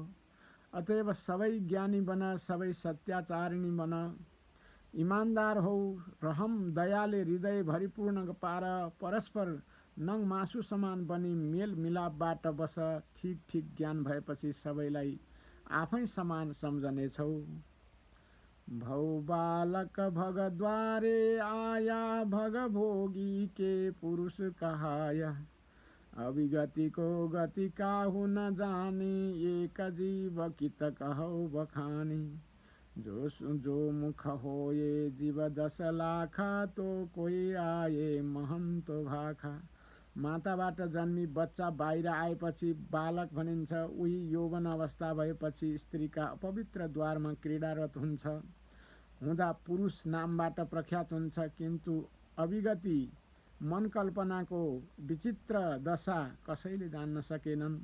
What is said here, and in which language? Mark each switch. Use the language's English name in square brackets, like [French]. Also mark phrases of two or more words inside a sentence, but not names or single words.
[Nepali] अतएव सबै ज्ञानी बन, सबै सत्याचारिणी बन, इमान्दार हौ, रहम दयाले हृदय भरिपूर्ण पार, परस्पर नङ मासु समान बनी मेल मिलापबाट बस। ठीक ठीक ज्ञान भएपछि सबैलाई आफै समान सम्झनेछौ। [Hindi] भौ बालक भगद्वारे आया, भग भोगी के पुरुष कहाया। अभिगति को गति काहू न जानी, एक जीव कित कहौ बखानी। जो मुख होए जीव 10 लाखा, तो कोई आए महंतो भाखा। [Nepali] माताबाट जन्मी बच्चा बाहिर आएपछि बालक भनिन्छ। उही यौवन अवस्था भएपछि स्त्रीका अपवित्र द्वारमा क्रीडारत हुन्छ, हुँदा पुरुष नामबाट प्रख्यात हुन्छ। किन्तु अविगति मन कल्पनाको विचित्र दशा कसैले जान्न सकेनन्।